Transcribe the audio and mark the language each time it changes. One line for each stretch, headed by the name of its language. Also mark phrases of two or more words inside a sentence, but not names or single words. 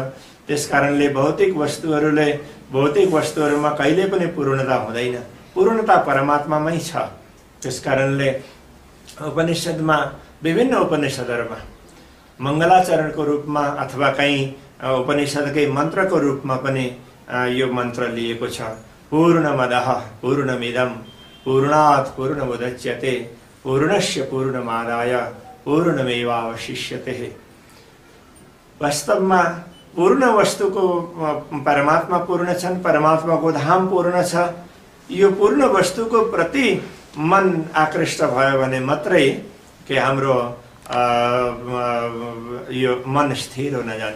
Nepali: त्यसकारणले भौतिक वस्तुहरूमा कहिले पनि पूर्णता हुँदैन। पूर्णता परमात्मामै छ। त्यसकारणले विभिन्न उपनिषदहरूमा मङ्गलाचरणको रूपमा अथवा कहीँ उपनिषदकै मन्त्रको रूपमा पनि यो मन्त्र लिएको छ,
Sanskrit: पूर्णमदः पूर्णमिदं पूर्णात् पूर्णमुदच्यते पूर्णस्य पूर्णमादाय पूर्णमेवावशिष्यते।
Nepali: वास्तवमा पूर्ण वस्तुको परमात्मा पूर्ण छन्, परमात्माको धाम पूर्ण छ। यो पूर्ण वस्तुको प्रति मन आकृष्ट भयो भने मात्रै के हाम्रो यो मन स्थिर हुन जान्छ।